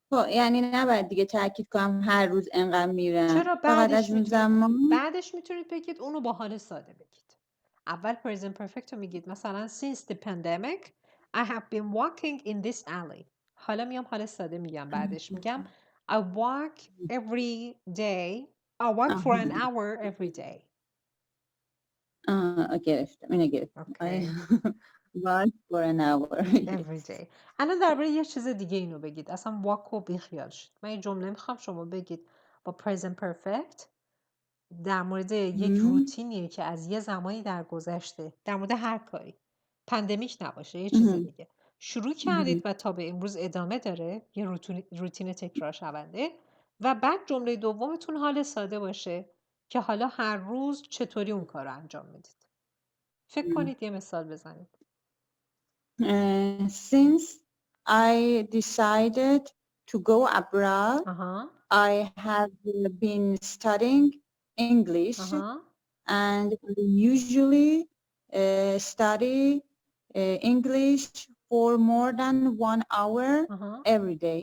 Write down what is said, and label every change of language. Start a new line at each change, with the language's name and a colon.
Persian: یعنی نباید دیگه تاکید کنم هر روز انقدر میرم. چرا فقط از اون زمان بعدش میتونید بگید اونو با حال ساده بگید. اول
English: present perfect
Persian: رو میگید مثلا
English: since the pandemic I have been walking in this alley.
Persian: حالا میام حال ساده میگم بعدش میگم
English: I walk every day. I walk for an hour every day.
Persian: گرفتم. اینو گرفتم.
English: walk for an hour every day.
Persian: الان درباره یه چیز دیگه اینو بگید. اصلا walk رو بیخیال شید. من یه جمله میخوام شما بگید با present perfect در مورد یک روتینیه که از یه زمانی در گذشته در مورد هر کاری پندمیک نباشه یه چیز دیگه شروع کردید و تا به امروز ادامه داره یه روتین تکرار شونده و بعد جمله دومتون حال ساده باشه که حالا هر روز چطوری اون کار رو انجام میدید. فکر کنید یه مثال بزنید.
English: Since I decided to go abroad I have been studying English and usually study English for more than 1 hour every day.